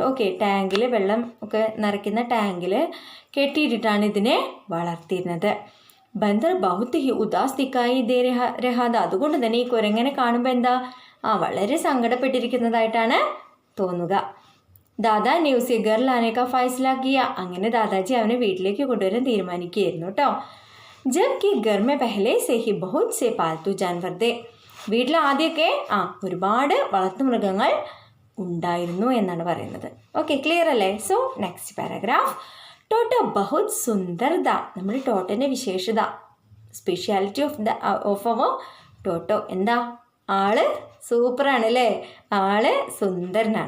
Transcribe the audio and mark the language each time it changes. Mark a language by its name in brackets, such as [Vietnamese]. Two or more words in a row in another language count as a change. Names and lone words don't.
[Malayalam] ഓക്കെ, ടാങ്കിൽ വെള്ളം ഒക്കെ നിറയ്ക്കുന്ന ടാങ്കിൽ കെട്ടിയിട്ടിട്ടാണ് ഇതിനെ വളർത്തിയിരുന്നത്. [Hindi] बंदर बहुत ही उदास दिखाई दे रहा था. [Malayalam] അതുകൊണ്ട് തന്നെ ഈ കുരങ്ങനെ കാണുമ്പോൾ എന്താ, വളരെ സങ്കടപ്പെട്ടിരിക്കുന്നതായിട്ടാണ് തോന്നുക. [Hindi] ദാദാ ने उसे घर लाने का फैसला किया. [Malayalam] അങ്ങനെ ദാദാജി അവനെ വീട്ടിലേക്ക് കൊണ്ടുവരാൻ തീരുമാനിക്കുകയായിരുന്നു കേട്ടോ. [Hindi] ജബ്കി घर में पहले से ही बहुत से पालतू जानवर थे. [Malayalam] വീട്ടിൽ ആദ്യമൊക്കെ ഒരുപാട് വളർത്തുമൃഗങ്ങൾ ഉണ്ടായിരുന്നു എന്നാണ് പറയുന്നത്. ഓക്കെ, ക്ലിയർ അല്ലേ. [English] so next paragraph. [Malayalam] ടോട്ടോ [Hindi] बहुत सुंदर था. [Malayalam] നമ്മുടെ ടോട്ടോൻ്റെ വിശേഷത, [English] speciality of our Toto [Malayalam] എന്താ, ആള് സൂപ്പറാണ് അല്ലേ, ആള് സുന്ദരനാണ്.